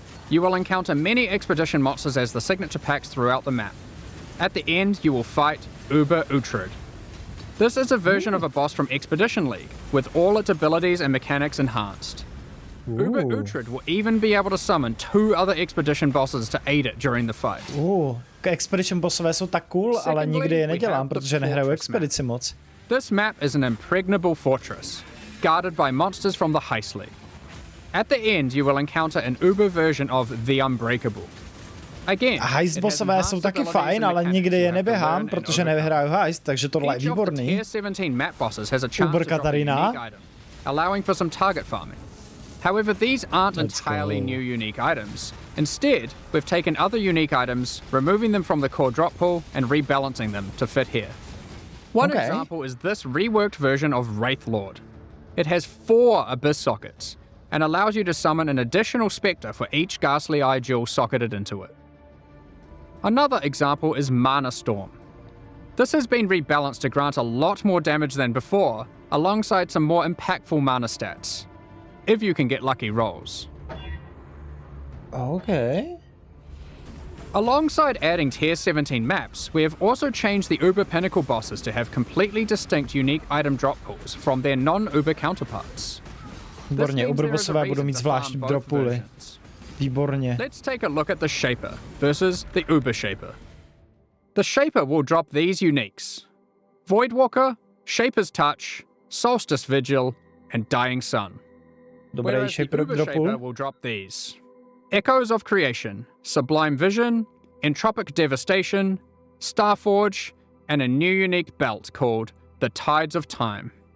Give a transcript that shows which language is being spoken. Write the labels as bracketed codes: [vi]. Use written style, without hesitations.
[en] You will encounter many expedition monsters as the signature packs throughout the map. At the end, you will fight Uber Uhtred. This is a version of a boss from Expedition League, with all its abilities and mechanics enhanced. Uber Uhtred will even be able to summon 2 other expedition bosses to aid it during the fight. [cs] Expedition bossové jsou tak cool, ale nikdy je nedělám, protože nehraju expedici moc. [en] This map is an impregnable fortress, guarded by monsters from the Heist League. At the end, you will encounter an Uber version of the Unbreakable. Again, [cs] Heist bossové jsou taky fajn, ale nikdy je neběhám, protože nevyhraju Heist, takže tohle je výborný. [en] Tier 17 map bosses has a chance to drop a unique item, allowing for some target farming. However, these aren't entirely new unique items. Instead, we've taken other unique items, removing them from the core drop pool and rebalancing them to fit here. One example is this reworked version of Wraithlord. It has 4 Abyss sockets, and allows you to summon an additional Spectre for each Ghastly Eye Jewel socketed into it. Another example is Mana Storm. This has been rebalanced to grant a lot more damage than before, alongside some more impactful mana stats, if you can get lucky rolls. Alongside adding Tier 17 maps, we have also changed the Uber Pinnacle bosses to have completely distinct unique item drop pools from their non-Uber counterparts. [cs] Výborně, Uber bossové budou mít zvláštní drop pooly. Výborně. [en] Let's take a look at the Shaper versus the Uber Shaper. The Shaper will drop these uniques: Voidwalker, Shaper's Touch, Solstice Vigil, and Dying Sun. Whereas the Uber Shaper will drop these: Echoes of Creation, Sublime Vision, Entropic Devastation, Starforge, and a new unique belt called the Tides of Time.